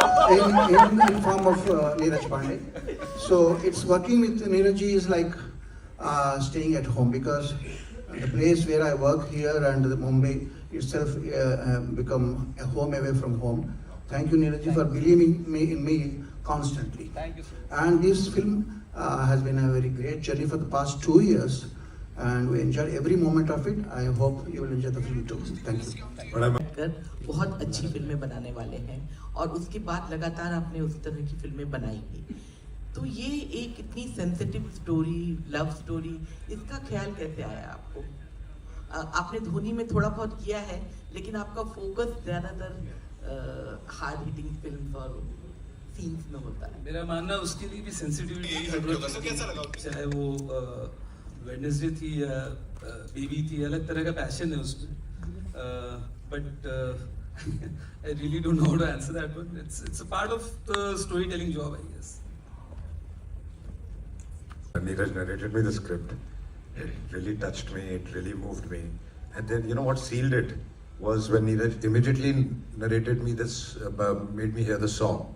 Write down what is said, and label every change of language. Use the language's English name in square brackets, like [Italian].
[English] in form of Neeraj Pandey. So it's working with Neeraj ji is like staying at home, because the place where I work here and the Mumbai itself become a home away from home. Thank you, Neeraj ji, for believing in me constantly. Thank you, sir. And this film has been a very great journey for the past 2 years, and we enjoyed every moment of it. I hope you will enjoy the film too. Thank you. [Hindi] बहुत अच्छी फिल्में बनाने वाले हैं और उसके बाद लगातार आपने उस तरह की फिल्में बनाई हैं. तो ये एक इतनी सेंसिटिव स्टोरी, लव स्टोरी, इसका ख्याल कैसे आया आपको? आपने धोनी में थोड़ा बहुत किया है, लेकिन आपका फोकस ज़्यादातर हार्ड हिटिंग फिल्म्स और सीन्स में होता है. मेरा मानना उसके लिए भी सेंसिटिविटी की जरूरत है, चाहे वो वेडनेसडे थी या बेबी थी, अलग तरह का पैशन है उसमें. [English] But I really don't know how to answer that one. It's a part of the storytelling job, I guess. Neeraj narrated me the script. It really touched me, it really moved me. And then, you know what sealed it was when Neeraj immediately narrated me this, made me hear the song.